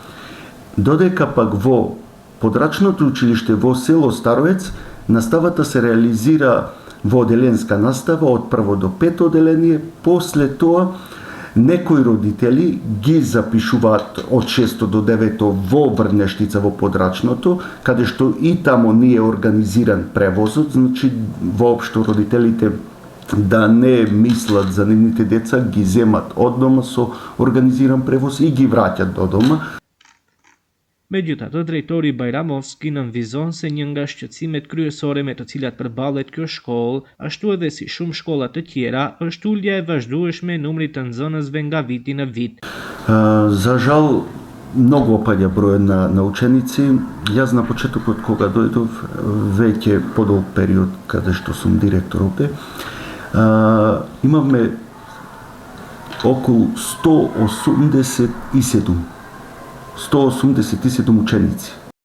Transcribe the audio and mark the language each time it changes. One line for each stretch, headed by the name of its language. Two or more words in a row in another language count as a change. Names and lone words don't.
Macedonian: додека пак во подрачното училиште во село Староец наставата се реализира во одделенска настава од прво до 5 одделение, после тоа некои родители ги запишуваат од 6 до 9 во Врнештица во подрачното, каде што и тамо не е организиран превозот, значи воопшто родителите да не мислат за нивните деца, ги земат од дома со организиран превоз и ги враќат до дома.
Albanian: Megjithatë, drejtori Bajramovski nënvizon se një nga shqetësimet kryesore me të cilat përballet kjo shkollë, ashtu edhe si shumë shkolla të tjera, është ulja e vazhdueshme e numrit të nxënësve nga viti në vit.
Macedonian: За жал, многу опаѓа бројот на ученици. Јас на почетокот кога дојдов, веќе подолг период каде што сум директор овде, имавме околу 187 ученици.